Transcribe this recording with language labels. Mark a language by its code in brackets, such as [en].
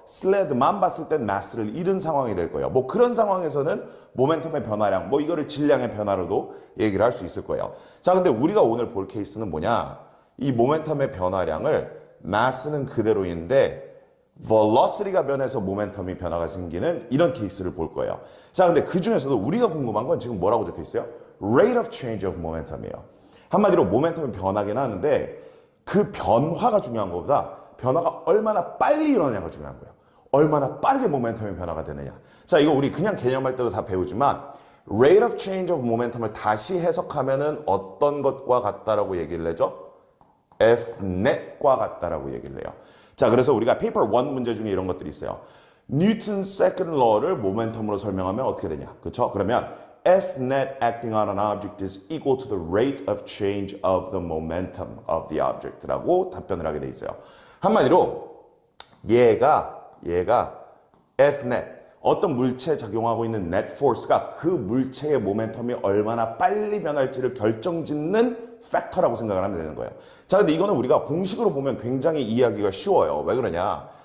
[ko] 슬레드만 봤을 땐 마스를 잃은 상황이 될 거예요. 뭐 그런 상황에서는 모멘텀의 변화량, 뭐 이거를 질량의 변화로도 얘기를 할 수 있을 거예요. 자, 근데 우리가 오늘 볼 케이스는 뭐냐? 이 모멘텀의 변화량을 마스는 그대로인데 velocity가 변해서 모멘텀이 변화가 생기는 이런 케이스를 볼 거예요. 자, 근데 그 중에서도 우리가 궁금한 건 지금 뭐라고 적혀 있어요? [en] rate of change of momentum [ko] 이에요. 한마디로 모멘텀이 변하긴 하는데 그 변화가 중요한 것보다 변화가 얼마나 빨리 일어나냐가 중요한 거예요. 얼마나 빠르게 모멘텀이 변화가 되느냐. 자, 이거 우리 그냥 개념할 때도 다 배우지만 [en] rate of change of momentum [ko] 을 다시 해석하면은 어떤 것과 같다라고 얘기를 하죠? Fnet과 같다라고 얘기를 해요. 자, 그래서 우리가 페이퍼 1 문제 중에 이런 것들이 있어요. 뉴턴 세컨드 law를 모멘텀으로 설명하면 어떻게 되냐? 그렇죠? [en] 그러면 Fnet acting on an object is equal to the rate of change of the momentum of the object [ko] 라고 답변을 하게 돼 있어요. 한마디로 얘가 Fnet 어떤 물체에 작용하고 있는 net force가 그 물체의 모멘텀이 얼마나 빨리 변할지를 결정짓는 팩터라고 생각을 하면 되는 거예요. 자, 근데 이거는 우리가 공식으로 보면 굉장히 이해하기가 쉬워요. 왜 그러냐?